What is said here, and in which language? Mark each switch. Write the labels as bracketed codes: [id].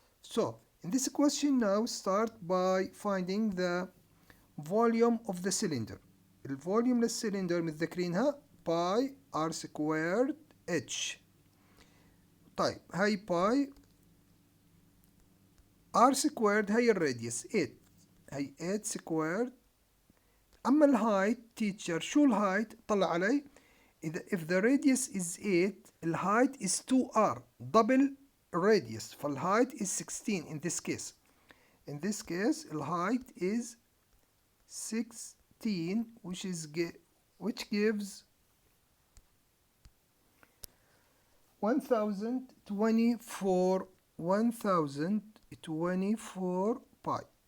[en] So in this question now start by finding the volume of the cylinder. [ar] الفوليوم للسلندر متذكرينها باي r squared h. طيب هاي باي r squared هاي الراديوس 8، هاي 8 squared. أما الهايت [en] teacher [ar] شو الهايت؟ طلع علي إذا [en] if the radius is 8 الهايت is 2r double radius، [ar] فالهايت [en] is 16 in this case. In this case [ar] الهايت [en] is 16 which gives 1024 pi.